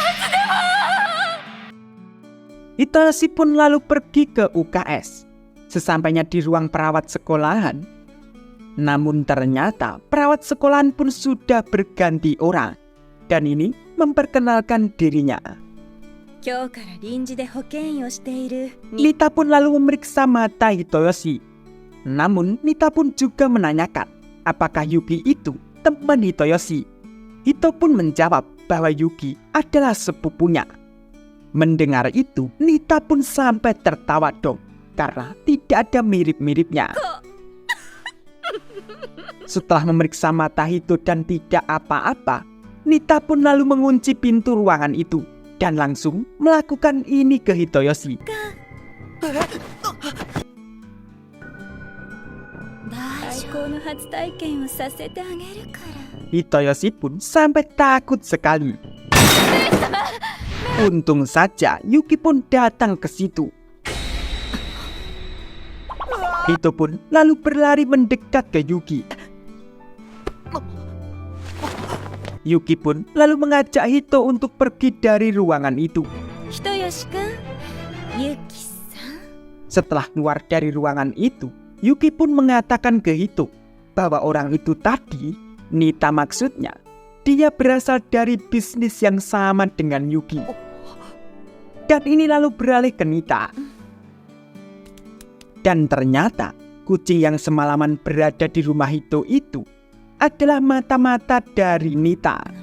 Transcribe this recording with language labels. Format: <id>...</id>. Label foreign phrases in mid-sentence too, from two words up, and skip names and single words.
<id>Hitoyoshi pun lalu pergi ke UKS. Sesampainya di ruang perawat sekolahan, namun ternyata perawat sekolahan pun sudah berganti orang. Dan ini memperkenalkan dirinya.</id> <ja>今日から臨時で保健医をしている</ja> <id>Nita pun lalu memeriksa mata Hitoyoshi. Namun Nita pun juga menanyakan apakah Yuki itu teman Hitoyoshi. Hito pun menjawab bahwa Yuki adalah sepupunya. Mendengar itu, Nita pun sampai tertawa dong karena tidak ada mirip-miripnya. Setelah memeriksa mata Hito dan tidak apa-apa, Nita pun lalu mengunci pintu ruangan itu dan langsung melakukan ini ke Hitoyoshi.</id> <ja>最高の初体験をさせてあげるから。</ja> <id>Hitoyoshi pun sampai takut sekali. Untung saja Yuki pun datang ke situ. Hito pun lalu berlari mendekat ke Yuki. Yuki pun lalu mengajak Hito untuk pergi dari ruangan itu.</id> <ja>人吉くん、ユキさん。</ja> <id>Setelah keluar dari ruangan itu, Yuki pun mengatakan ke Hito bahwa orang itu tadi, Nita maksudnya, dia berasal dari bisnis yang sama dengan Yuki. Dan ini lalu beralih ke Nita. Dan ternyata kucing yang semalaman berada di rumah Hito itu adalah mata-mata dari Nita.</id>